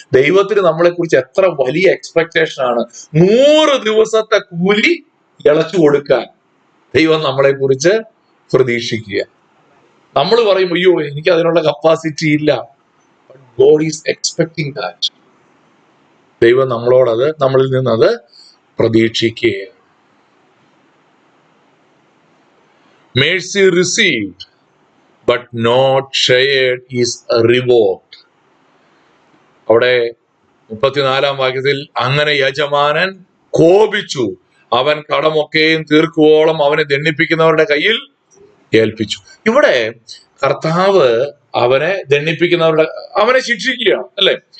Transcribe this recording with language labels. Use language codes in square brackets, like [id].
[ml] ദൈവത്തിന് നമ്മളെ കുറിച്ച് എത്ര വലിയ എക്സ്പെക്ടേഷൻ ആണ്. 100 ദിവസത്തെ കൂലി ഇളച്ചു കൊടുക്കാൻ ദൈവം നമ്മളെ കുറിച്ച് പ്രതീക്ഷിക്കുക. നമ്മൾ പറയും, അയ്യോ എനിക്ക് അതിനുള്ള കപ്പാസിറ്റി ഇല്ല. [en] God is expecting that. [ml] ദൈവം നമ്മളോടത്, നമ്മളിൽ നിന്നത് പ്രതീക്ഷിക്കുകയാണ്. [en] Mercy received but not shared is revoked. [ml] അവിടെ 34-ാം വാക്യത്തിൽ, അങ്ങനെ യജമാനൻ കോപിച്ചു, അവൻ കടമൊക്കെയും തീർക്കുവോളം അവനെ ദണ്ഡിപ്പിക്കുന്നവരുടെ കയ്യിൽ ഏൽപ്പിച്ചു. ഇവിടെ കർത്താവ് അവനെ ദണ്ഡിപ്പിക്കുന്നവരുടെ, അവനെ ശിക്ഷിക്കുകയാണ്, അല്ലെ?